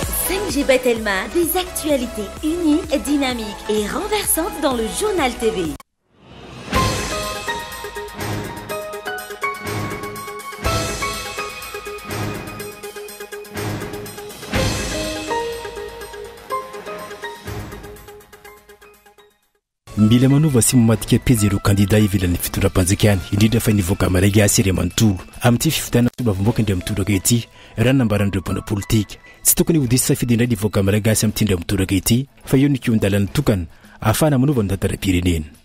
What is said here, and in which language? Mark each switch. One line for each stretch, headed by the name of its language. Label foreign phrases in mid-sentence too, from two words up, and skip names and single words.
French: 5G Batelma, des actualités uniques, dynamiques et renversantes dans le journal TV.
Malagasy: Mila manova sy mamadika pejy ireo kandida ivelan'ny fitondram-panjakana indrindra fa nivoaka Malagasy iray manontolo amin'ity fifitana tolavomboaka indray mitoraka ity raha nambaran'ireo mpanao politika tsy tokony ho diso safidy indray nivoaka Malagasy amin'ity indray mitoraka ity fa eo nikio-dalana tokana ahafahana manova ny tantaram-pirenena.